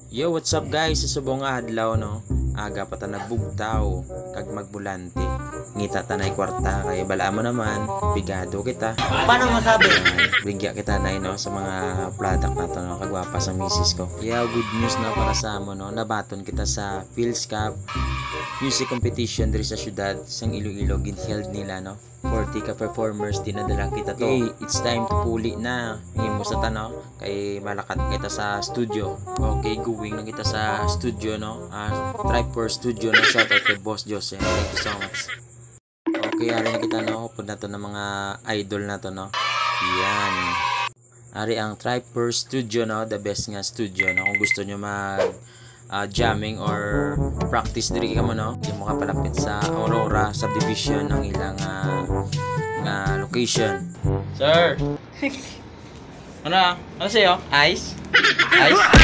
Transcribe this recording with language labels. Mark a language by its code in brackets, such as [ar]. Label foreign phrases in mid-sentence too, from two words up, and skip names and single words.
[en] Yo, what's up guys? [hil] Sa subong adlaw no. Aga pa ta nagbugtaw kag magbulante. Ngita ta nay kwarta kay bala mo naman, bigado kita. Paano masabi? Bigya kita nay no sa mga product nato no kagwapa sa misis ko. Yeah, [en] good news [hil] na para sa amo no. Nabaton kita sa Phil's Cup music competition diri sa syudad sang Iloilo gin-held nila no. 40 ka performers dinadala kita to. [en] Okay, it's time to puli na. [hil] Himo sa tanaw kay malakat kita sa studio. Okay, going na kita sa studio no. Triper Studio no. [en] Shout out [hil] kay Boss Jose. [en] Thank you so much. [hil] Okay, ari na kita no. Upod na to ng mga idol na to no. Yan. Ari ang Triper Studio no. [en] The best [hil] nga studio no. Kung gusto nyo mag [en] jamming or practice [hil] diri ka mo no, hindi mo kapalapit sa Aurora Subdivision ang ilang location. [tl] Sir. Ano sa'yo? Ice? Ice?